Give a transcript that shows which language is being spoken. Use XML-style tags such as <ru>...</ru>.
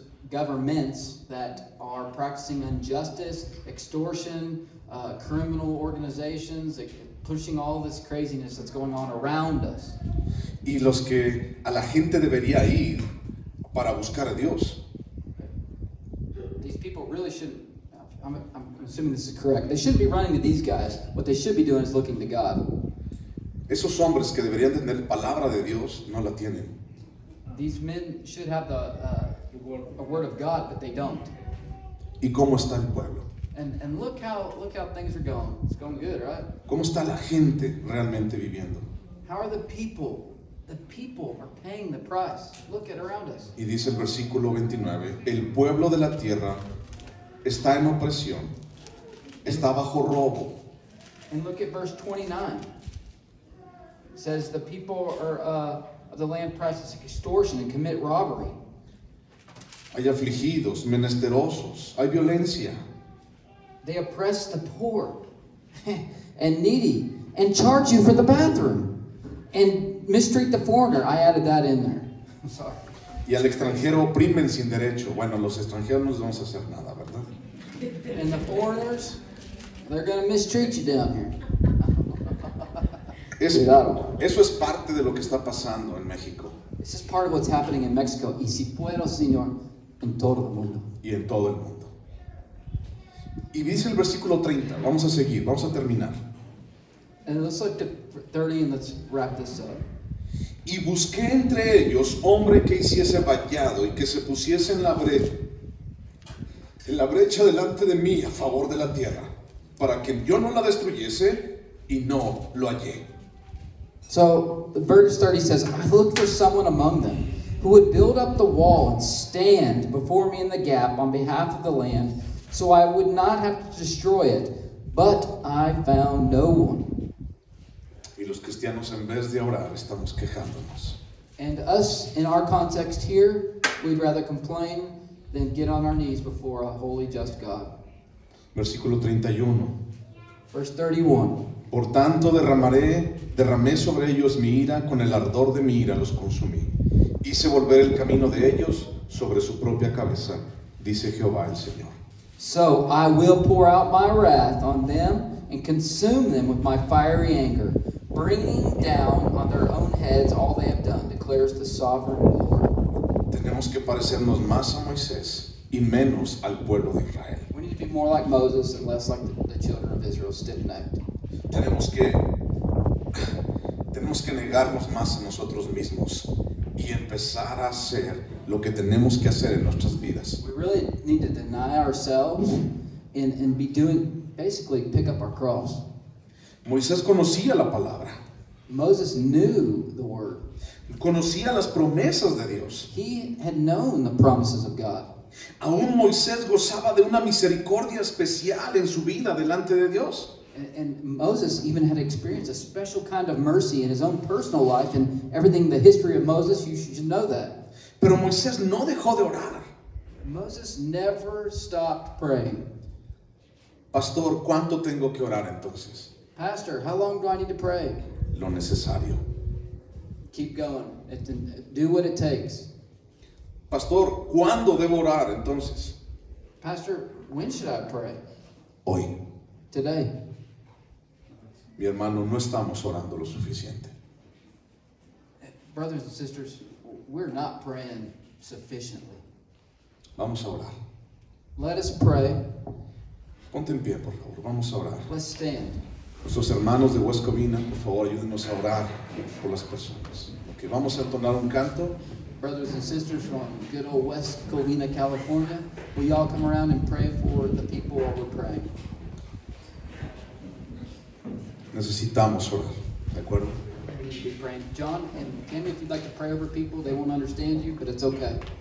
<en>Governments that are practicing injustice, extortion, criminal organizations, pushing all this craziness that's going on around us.</en> <es>Y los que a la gente debería ir para buscar a Dios.</es> <en>These people really shouldn't, I'm assuming this is correct, they shouldn't be running to these guys. What they should be doing is looking to God.</en> <es>Esos hombres que deberían tener palabra de Dios no la tienen.</es> <en>These men should have a word of God, but they don't.</en> <es>¿Y cómo está el pueblo?</es> <en>And look how things are going. It's going good, right?</en> <es>¿Cómo está la gente realmente viviendo?</es> <en>How are the people? The people are paying the price. Look at around us.</en> <es>Y dice el versículo 29, el pueblo de la tierra está en opresión, está bajo robo.</es> <en>And look at verse 29. It says the people of the land practice extortion and commit robbery.</en> <es>Hay afligidos, menesterosos, hay violencia.</es> <en>They oppress the poor and needy and charge you for the bathroom and mistreat the foreigner. I added that in there. I'm sorry.</en> <es>Y al extranjero oprimen sin derecho. Bueno, los extranjeros no les vamos a hacer nada, ¿verdad?</es> <en>And the foreigners, they're going to mistreat you down here.</en> <es>Eso es parte de lo que está pasando en México.</es> <en>This is part of what's happening in Mexico.</en> <es>Y si puedo, Señor, en todo el mundo. Y en todo el mundo. Y dice el versículo 30, vamos a seguir, vamos a terminar.</es> <en>And let's look at 30 and let's wrap this up.</en> <es>Y busqué entre ellos hombre que hiciese vallado y que se pusiese en la brecha delante de mí a favor de la tierra, para que yo no la destruyese, y no lo hallé.</es> <en>So, verse 30 says, I looked for someone among them who would build up the wall and stand before me in the gap on behalf of the land, so I would not have to destroy it, but I found no one.</en> <es>Y los cristianos, en vez de orar, estamos quejándonos.</es> <en>And us, in our context here, we'd rather complain than get on our knees before a holy, just God.</en> <es>Versículo 31.</es> <en>Verse 31.</en> <es>Por tanto derramé sobre ellos mi ira, con el ardor de mi ira los consumí. Hice volver el camino de ellos sobre su propia cabeza, dice Jehová el Señor.</es> <en>So I will pour out my wrath on them and consume them with my fiery anger, bringing down on their own heads all they have done, declares the sovereign Lord.</en> <es>Tenemos que parecernos más a Moisés y menos al pueblo de Israel.</es> <en>We need to be more like Moses and less like the children of Israel, stiff-necked.</en> <es>Tenemos que negarnos más a nosotros mismos y empezar a hacer lo que tenemos que hacer en nuestras vidas.</es> <en>We really need to deny ourselves and be doing, basically pick up our cross.</en> <es>Moisés conocía la palabra.</es> <en>Moses knew the word.</en> <es>Conocía las promesas de Dios.</es> <en>He had known the promises of God.</en> <es>Aún Moisés gozaba de una misericordia especial en su vida delante de Dios.</es> <en>And Moses even had experienced a special kind of mercy in his own personal life, and everything, the history of Moses, you should know that.</en> <es>Pero Moisés no dejó de orar.</es> <en>Moses never stopped praying.</en> <es>Pastor, ¿cuánto tengo que orar entonces?</es> <en>Pastor, how long do I need to pray?</en> <es>Lo necesario.</es> <en>Keep going. Do what it takes.</en> <es>Pastor, ¿cuándo debo orar entonces?</es> <en>Pastor, when should I pray?</en> <es>Hoy.</es> <en>Today.</en> <es>Mi hermano, no estamos orando lo suficiente.</es> <en>Brothers and sisters, we're not praying sufficiently.</en> <es>Vamos a orar.</es> <en>Let us pray.</en> <es>Ponte en pie, por favor. Vamos a orar.</es> <en>Let's stand.</en> <es>Nuestros hermanos de West Covina, por favor, ayúdenos a orar por las personas. Okay, vamos a entonar un canto.</es> <en>Brothers and sisters from good old West Covina, California, will you all come around and pray for the people while we're praying?</en> <es>Necesitamos orar, ¿de acuerdo?</es> <en>We need to be praying. John and Tammy, if you'd like to pray over people, they won't understand you, but it's okay.</en>